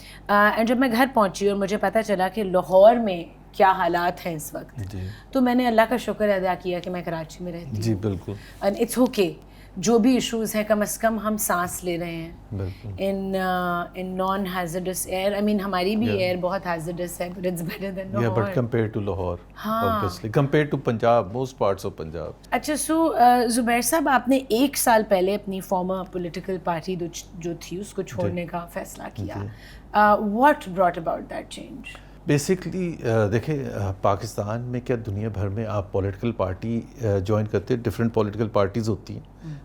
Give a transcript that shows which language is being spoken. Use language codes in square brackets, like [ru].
[ur] And جب میں گھر پہنچی اور مجھے پتہ چلا کہ لاہور میں کیا حالات ہیں اس وقت, تو میں نے اللہ کا شکر ادا کیا کہ میں کراچی میں رہتی ہوں. جی بالکل. اینڈ اٹس اوکے, جو بھی ایشوز ہیں کم از کم ہم سانس لے رہے ہیں [en] In non hazardous air. I mean ہماری بھی air بہت ہیزرڈس ہے, but it's better than Lahore. But compare to Lahore, obviously compared to Punjab, most parts of Punjab. [ur] اچھا, سو زبیر صاحب, آپ نے 1 سال پہلے اپنی فارمر پولیٹیکل پارٹی جو تھی اس کو چھوڑنے کا فیصلہ کیا. [en] What brought about that change? [ur] Basically دیکھیں, پاکستان میں کیا دنیا بھر میں آپ پولیٹیکل پارٹی جوائن کرتے ہیں, ڈفرینٹ پولیٹیکل پارٹیز ہوتی ہیں.